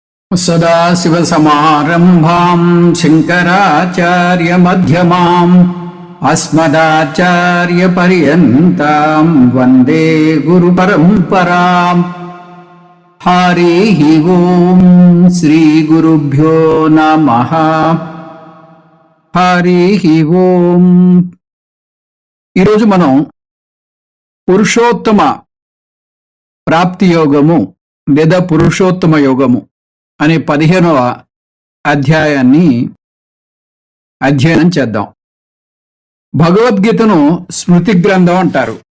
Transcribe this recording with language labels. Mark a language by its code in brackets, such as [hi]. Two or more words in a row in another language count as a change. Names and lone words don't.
[sa] सदाशिवसमारम्भां शङ्कराचार्यमध्यमाम् अस्मदाचार्यपर्यन्तां वन्दे गुरुपरम्पराम्। हरिः ओं श्रीगुरुभ्यो नमः। हरिः ओं। [te] ఈరోజు మనం పురుషోత్తమ ప్రాప్తి యోగము లేదా పురుషోత్తమ యోగము అనే 15వ అధ్యాయాన్ని అధ్యయనం చేద్దాం. భగవద్గీతను స్మృతి గ్రంథం అంటారు.